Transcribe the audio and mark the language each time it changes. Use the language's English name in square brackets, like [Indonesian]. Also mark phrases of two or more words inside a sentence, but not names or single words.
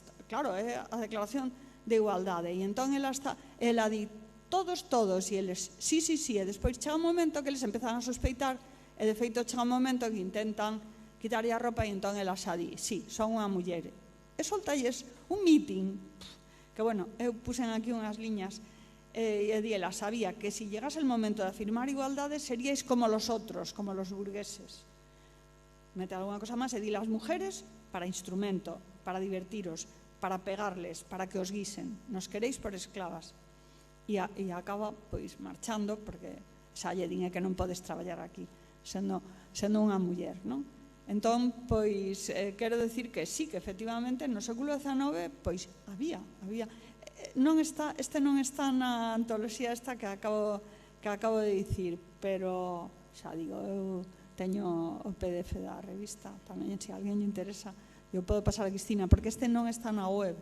[Galician] Claro, é a declaración de igualdade. E entón ela di, todos, e eles, sí, e despois chega un momento que eles empezan a sospeitar, e de feito chega un momento que intentan quitarlle a roupa e entón ela xa di, sí, son unha muller. E soltalles un meeting, que bueno, eu puxen aquí unhas liñas, e ela sabía que [Spanish] si llegase el momento de afirmar [Galician] igualdade [Spanish] seríais como los otros, como los burgueses. [Galician] Mete alguna cosa máis e di, [Spanish] las mujeres para instrumento, para divertiros, para pegarles, para que os guisen, nos queréis por esclavas. [Galician] E acaba pois marchando, porque xa lle din que non podes traballar aquí sendo unha muller, non? Entón, pois, quero decir que sí, que efectivamente no século XIX pois había este non está na antoloxía esta que acabo de dicir, pero xa digo, eu teño o PDF da revista, tamén se alguén lle interesa, eu podo pasar a Cristina, porque este non está na web.